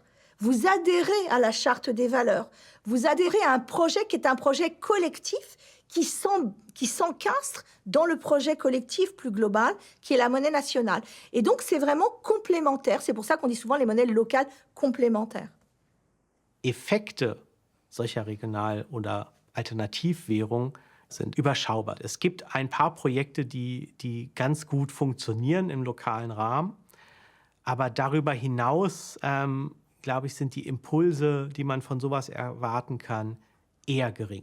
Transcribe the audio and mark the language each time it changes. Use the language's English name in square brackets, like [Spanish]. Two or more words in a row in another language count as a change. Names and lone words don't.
[French] Vous adhérez à la charte des valeurs. Vous adhérez à un projet qui est un projet collectif qui s'encastre dans le projet collectif plus global, qui est la monnaie nationale. Et donc, c'est vraiment complémentaire. C'est pour ça qu'on dit souvent les monnaies locales complémentaires. [German] Effekte solcher Regional- oder Alternativwährung sind überschaubar. Es gibt ein paar Projekte, die ganz gut funktionieren im lokalen Rahmen. Aber darüber hinaus, glaube ich, sind die Impulse, die man von sowas erwarten kann, eher gering.